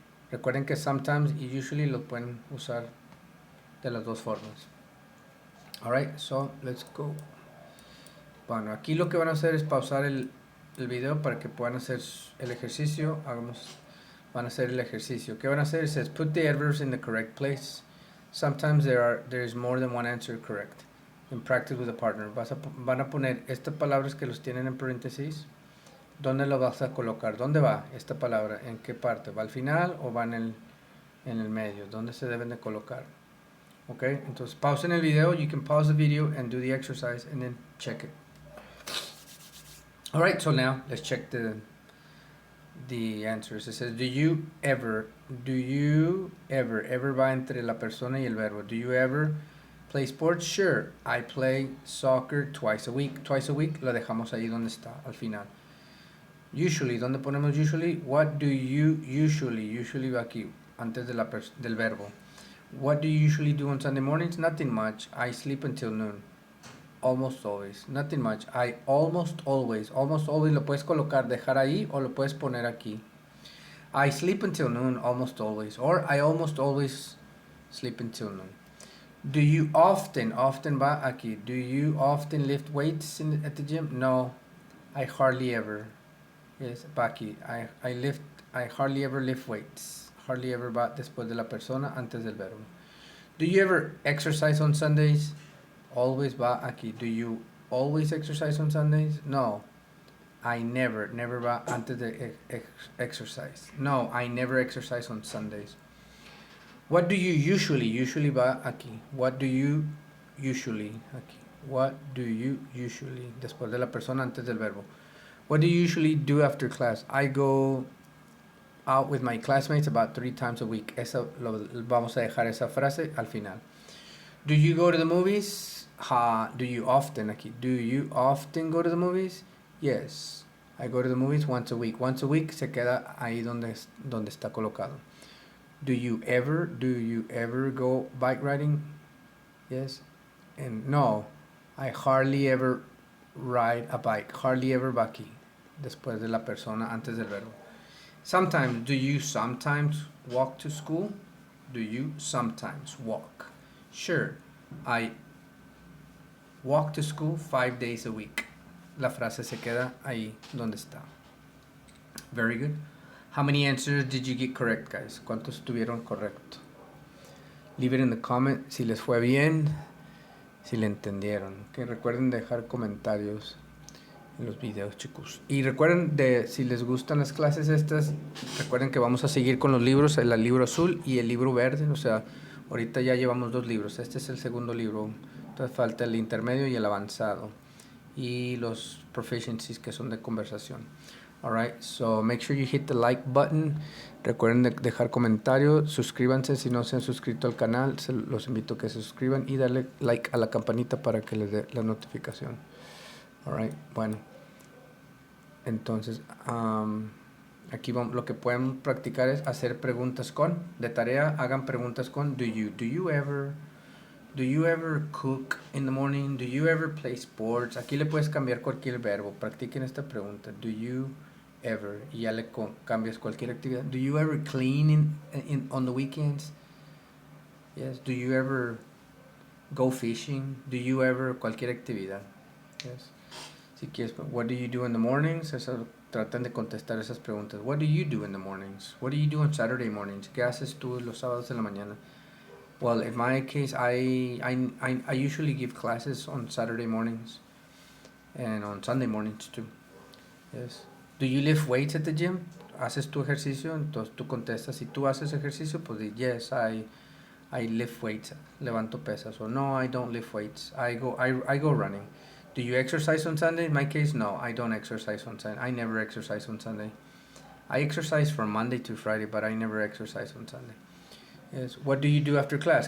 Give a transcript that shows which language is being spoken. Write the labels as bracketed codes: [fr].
[es] Recuerden que sometimes y usually lo pueden usar de las dos formas. [en] Alright, so let's go. [es] Bueno, aquí lo que van a hacer es pausar el video para que puedan hacer el ejercicio. Van a hacer el ejercicio. ¿Qué van a hacer? [en] It says put the adverbs in the correct place. Sometimes there is more than one answer correct. In practice with a partner. [es] Van a poner estas palabras que los tienen en paréntesis. ¿Dónde lo vas a colocar? ¿Dónde va esta palabra? ¿En qué parte? ¿Va al final o va en el medio? ¿Dónde se deben de colocar? Ok, entonces pausen el video. [en] You can pause the video and do the exercise and then check it. Alright, so now let's check the answers. It says, do you ever [es] va entre la persona y el verbo. [en] Do you ever play sports? Sure, I play soccer twice a week. [es] Twice a week la dejamos ahí donde está, al final. Usually, ¿dónde ponemos usually? [en] What do you usually? [es] Usually va aquí, antes de del verbo. [en] What do you usually do on Sunday mornings? Nothing much. I sleep until noon. Almost always. Nothing much. I almost always. [es] Almost always lo puedes colocar, dejar ahí o lo puedes poner aquí. [en] I sleep until noon almost always. Or I almost always sleep until noon. Do you often? Often [es] va aquí. [en] Do you often lift weights at the gym? No. I hardly ever. Yes, va aquí. I hardly ever lift weights. [es] Hardly ever va después de la persona, antes del verbo. [en] Do you ever exercise on Sundays? Always va aquí. Do you always exercise on Sundays? No. I never [es] va antes de [en] exercise. No, I never exercise on Sundays. What do you usually? Usually [es] va aquí. [en] What do you usually? Aquí. What do you usually? [es] Después de la persona, antes del verbo. [en] What do you usually do after class? I go out with my classmates about 3 times a week. [es] Vamos a dejar esa frase al final. [en] Do you go to the movies? Do you often aquí? Do you often go to the movies? Yes. I go to the movies once a week. [es] Once a week se queda ahí donde está colocado. [en] Do you ever go bike riding? Yes. And no, I hardly ever ride a bike. [es] Hardly ever va aquí, después de la persona, antes del verbo. [en] Sometimes, do you sometimes walk to school? Do you sometimes walk? Sure, I walk to school 5 days a week. [es] La frase se queda ahí donde está. [en] Very good. How many answers did you get correct, guys? [es] ¿Cuántos tuvieron correcto? [en] Leave it in the comment [es] si les fue bien, si le entendieron. Que recuerden dejar comentarios en los videos, chicos. Y recuerden, si les gustan las clases estas, recuerden que vamos a seguir con los libros, el libro azul y el libro verde. O sea, ahorita ya llevamos 2 libros. Este es el segundo libro. Entonces falta el intermedio y el avanzado. Y los proficiencies, que son de conversación. [en] Alright, so make sure you hit the like button. [es] Recuerden dejar comentarios. Suscríbanse si no se han suscrito al canal. Los invito a que se suscriban y darle like a la campanita para que les dé la notificación. Alright, bueno. Entonces, aquí lo que pueden practicar es hacer preguntas con. De tarea, hagan preguntas con [en] do you ever cook in the morning? Do you ever play sports? [es] Aquí le puedes cambiar cualquier verbo. Practiquen esta pregunta. [en] Do you ever? [es] Y ya le cambias cualquier actividad. [en] Do you ever clean on the weekends? Yes. Do you ever go fishing? Do you ever? [es] Cualquier actividad. [en] Yes. [es] Si quieres, [en] what do you do in the mornings? [es] Traten de contestar esas preguntas. [en] What do you do in the mornings? What do you do on Saturday mornings? [es] ¿Qué haces tú los sábados en la mañana? [en] Well, in my case, I usually give classes on Saturday mornings and on Sunday mornings too. Yes. Do you lift weights at the gym? [es] ¿Haces tu ejercicio? Entonces tú contestas, si tú haces ejercicio, pues [en] yes, I lift weights, [es] levanto pesas. [en] Or no, I don't lift weights. I go running. Do you exercise on Sunday? In my case, no, I don't exercise on Sunday. I never exercise on Sunday. I exercise from Monday to Friday, but I never exercise on Sunday. Yes. What do you do after class?